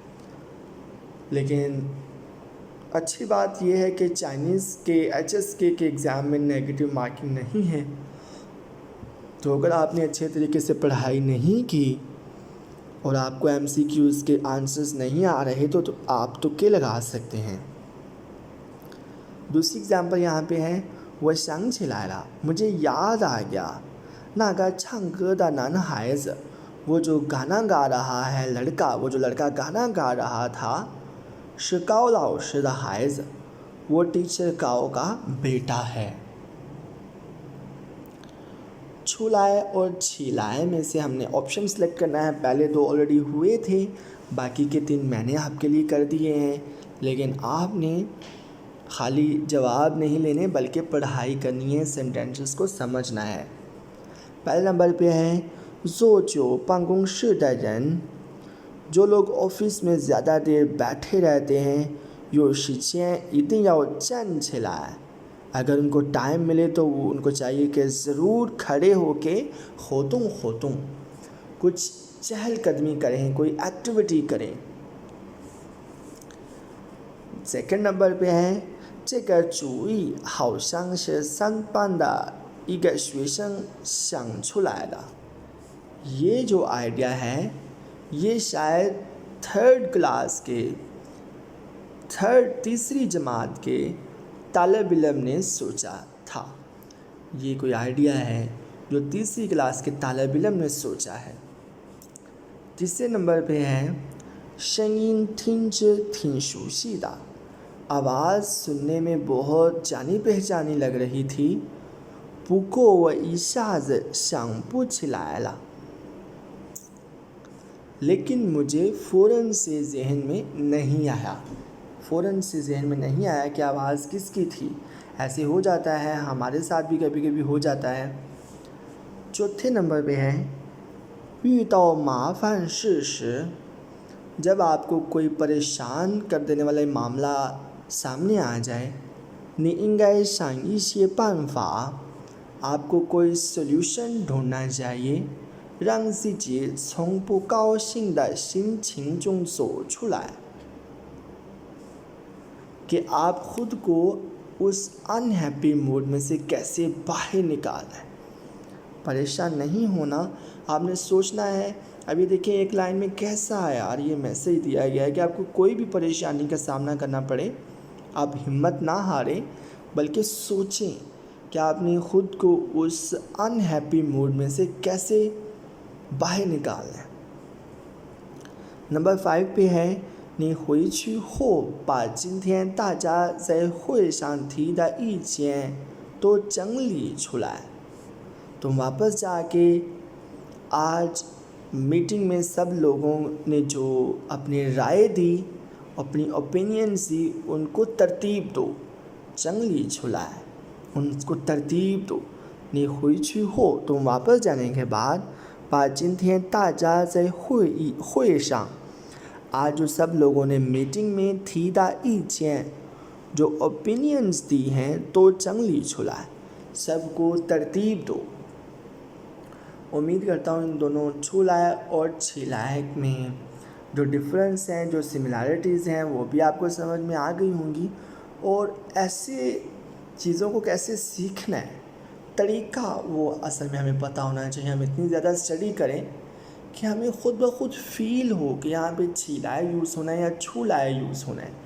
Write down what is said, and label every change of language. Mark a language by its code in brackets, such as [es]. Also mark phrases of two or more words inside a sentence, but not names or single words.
[ur] لیکن اچھی بات یہ ہے کہ چائنیز کے HSK کے ایگزام میں [en] negative marking [ur] نہیں ہے. تو اگر آپ نے اچھے طریقے سے پڑھائی نہیں کی اور آپ کو MCQs کے آنسرز نہیں آ رہے تو آپ تکے لگا سکتے ہیں. دوسری ایگزامپل یہاں پہ ہے, [zh] 我想起来了 [ur] مجھے یاد آ گیا. [zh] 那个唱歌的男孩子 [ur] وہ جو گانا گا رہا ہے لڑکا، وہ جو لڑکا گانا گا رہا تھا, [zh] 是高老师的孩子 [ur] وہ ٹیچر کاؤ کا بیٹا ہے. چھولائے اور چھلائے میں سے ہم نے آپشن سلیکٹ کرنا ہے. پہلے دو آل ریڈی ہوئے تھے، باقی کے 3 میں نے آپ کے لیے کر دیے ہیں. لیکن آپ نے خالی جواب نہیں لینے بلکہ پڑھائی کرنی ہے، سینٹینسز کو سمجھنا ہے. پہلے نمبر پہ ہے [zh] 坐久办公室的人 [ur] جو لوگ آفس میں زیادہ دیر بیٹھے رہتے ہیں, [zh] 有时间一定要站起来 [ur] اگر ان کو ٹائم ملے تو ان کو چاہیے کہ ضرور کھڑے ہو کے ہوتوں کچھ چہل قدمی کریں، کوئی ایکٹیویٹی کریں. سیکنڈ نمبر پہ ہے [zh] 这个主意好像是3班的一个学生想出来的 [ur] یہ جو آئیڈیا ہے یہ شاید تیسری جماعت کے طالب علم نے سوچا تھا. یہ کوئی آئیڈیا ہے جو تیسری کلاس کے طالب علم نے سوچا ہے. تیسرے نمبر پہ ہے [zh] 声音听着挺熟悉的 [ur] آواز سننے میں بہت جانی پہچانی لگ رہی تھی. [zh] 不过我一下子想不起来了 [ur] لیکن مجھے فوراً سے ذہن میں نہیں آیا کہ آواز کس کی تھی. ایسے ہو جاتا ہے، ہمارے ساتھ بھی کبھی کبھی ہو جاتا ہے. چوتھے نمبر پہ ہے [zh] 遇到麻烦事时 [ur] جب آپ کو کوئی پریشان کر دینے والا معاملہ سامنے آ جائے, [zh] 你应该想一些办法 [ur] آپ کو کوئی سولیوشن ڈھونڈنا چاہیے [zh] 让自己从不高兴的心情中走出来 [ur] کہ آپ خود کو اس ان ہیپی موڈ میں سے کیسے باہر نکالیں. پریشان نہیں ہونا، آپ نے سوچنا ہے. ابھی دیکھیے ایک لائن میں کیسا ہے یار، یہ میسج دیا گیا ہے کہ آپ کو کوئی بھی پریشانی کا سامنا کرنا پڑے، آپ ہمت نہ ہاریں، بلکہ سوچیں کہ آپ نے خود کو اس ان ہیپی موڈ میں سے کیسے باہر نکالنا ہے. نمبر 5 پہ ہے [zh] 你回去后把今天大家在会上提的意见都整理出来। [ur] تم واپس جا کے آج میٹنگ میں سب لوگوں نے جو اپنی رائے دی، اپنی اوپینینز دی، ان کو ترتیب دو. 整理出来 ان کو ترتیب دو. [zh] 你回去后 [ur] تم واپس جانے کے بعد [zh] 把今天大家在会上 [ur] آج جو سب لوگوں نے میٹنگ میں تھی دا 意见 جو اوپینینز دی ہیں تو 整理出来 سب کو ترتیب دو. امید کرتا ہوں ان دونوں 出来 اور 起来 میں جو ڈیفرنس ہیں، جو سمیلیریٹیز ہیں، وہ بھی آپ کو سمجھ میں آ گئی ہوں گی. اور ایسے چیزوں کو کیسے سیکھنا ہے، طریقہ وہ اصل میں ہمیں پتہ ہونا چاہیے. ہم اتنی زیادہ اسٹڈی کریں کہ ہمیں خود بخود فیل ہو کہ یہاں پہ 起来 یوز ہونا ہے یا 出来 یوز ہونا ہے.